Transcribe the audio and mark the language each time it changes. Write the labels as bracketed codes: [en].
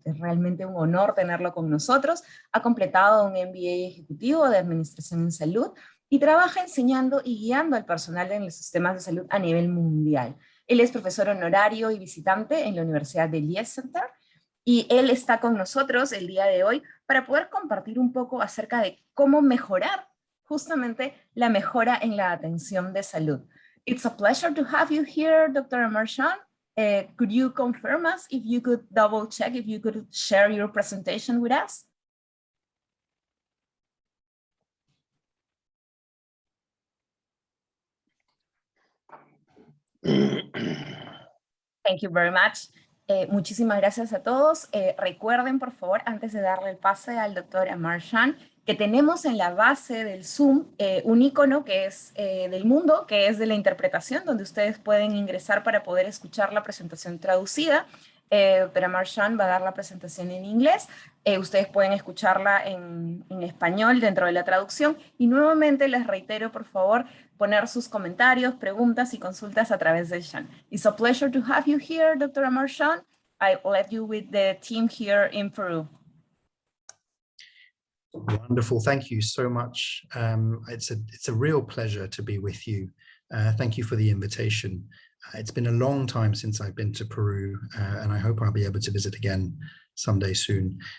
[es] Es realmente un honor tenerlo con nosotros. Ha completado un MBA ejecutivo de Administración en Salud y trabaja enseñando y guiando al personal en los sistemas de salud a nivel mundial. Él es profesor honorario y visitante en la Universidad de Leicester, y él está con nosotros el día de hoy para poder compartir un poco acerca de cómo mejorar justamente la mejora en la atención de salud. [en] It's a pleasure to have you here, Dr. Amar Shah. Could you confirm us if you could double check, if you could share your presentation with us? Thank you very much. [es] Muchísimas gracias a todos. Recuerden, por favor, antes de darle el pase al doctor Amar Shah, que tenemos en la base del Zoom un icono que es del mundo, que es de la interpretación, donde ustedes pueden ingresar para poder escuchar la presentación traducida. Doctor Amar Shah va a dar la presentación en inglés. Ustedes pueden escucharla en español dentro de la traducción. Y nuevamente les reitero, por favor, poner sus comentarios, preguntas y consultas a través del chat. [en] It's a pleasure to have you here, Dr. Amar Shah. I left you with the team here in Peru. Wonderful. Thank you so much. It's a real pleasure to be with you. Thank you for the invitation. It's been a long time since I've been to Peru, and I hope I'll be able to visit again someday soon.